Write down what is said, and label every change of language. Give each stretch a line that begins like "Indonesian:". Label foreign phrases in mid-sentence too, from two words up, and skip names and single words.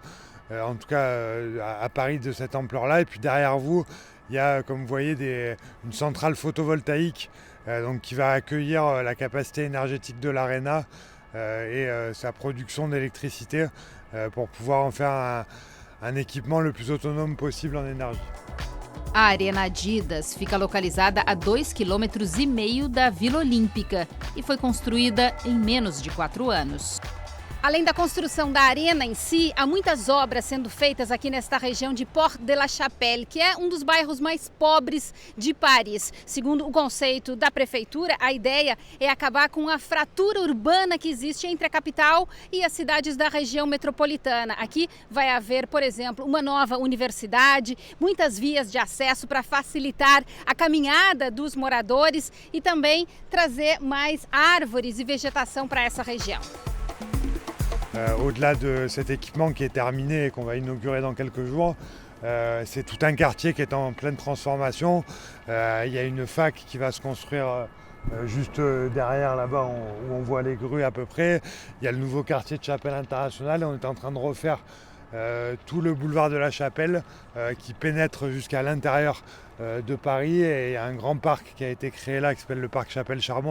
French: en tout cas à Paris de cette ampleur-là. Et puis derrière vous, il y a, comme vous voyez, une centrale photovoltaïque donc qui va accueillir la capacité énergétique de l'Arena et sa production d'électricité pour pouvoir en faire un équipement le plus autonome possible en énergie.
Portuguese: A Arena Adidas fica localizada a 2,5 km da Vila Olímpica e foi construída em menos de 4 anos. Além da construção da arena em si, há muitas obras sendo feitas aqui nesta região de Porte de la Chapelle, que é um dos bairros mais pobres de Paris. Segundo o conceito da prefeitura, a ideia é acabar com a fratura urbana que existe entre a capital e as cidades da região metropolitana. Aqui vai haver, por exemplo, uma nova universidade, muitas vias de acesso para facilitar a caminhada dos moradores e também trazer mais árvores e vegetação para essa região.
French: Au-delà de cet équipement qui est terminé et qu'on va inaugurer dans quelques jours, c'est tout un quartier qui est en pleine transformation. Il y a une fac qui va se construire juste derrière là-bas où on voit les grues à peu près. Il y a le nouveau quartier de Chapelle Internationale et on est en train de refaire tout le boulevard de la Chapelle qui pénètre jusqu'à l'intérieur de Paris, et il y a un grand parc qui a été créé là qui s'appelle le parc Chapelle-Charbon.